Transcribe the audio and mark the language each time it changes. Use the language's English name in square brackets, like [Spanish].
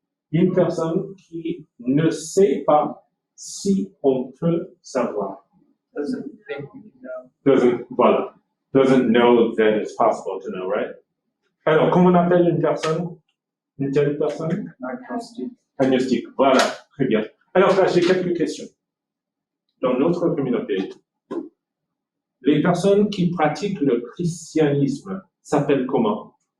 [French] Une personne qui ne sait pas si on peut savoir. [English] Doesn't think we can know. Doesn't know that it's possible to know, right? [French] Alors, comment on appelle une personne? Une telle personne? Agnostique. Voilà, très bien. Alors là, j'ai quelques questions. Dans notre communauté, les personnes qui pratiquent le christianisme s'appellent comment?